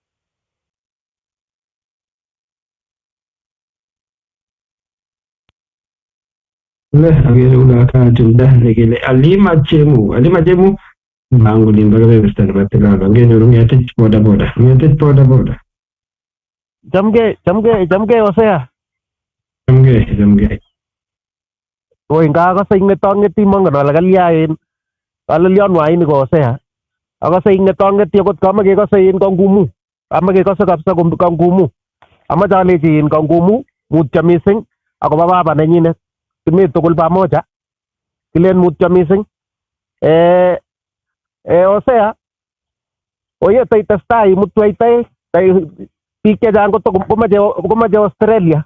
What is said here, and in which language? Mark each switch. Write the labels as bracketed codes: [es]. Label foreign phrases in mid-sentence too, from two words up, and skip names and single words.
[kln] Le agere una kachulda nekele Alima Chemu mangu limba kebeberta nebo Tigalo ngenyoru ngetech boda boda Chamgei Hosea. Chamgei. Oi ngakase ingetongeti mongen ale kalyaen. Alelion waini ko Hosea. Akase ingetongeti akot kama kekase in kangumu. Kama kekase kabisa kangumu. Amache alechi in kangumu mutyo mising akobo baba nenyinet. Kimi tugul pamoja. Kilen mutyo mising. Hosea. Oye testai mutwaitai biik chechang komache Australia.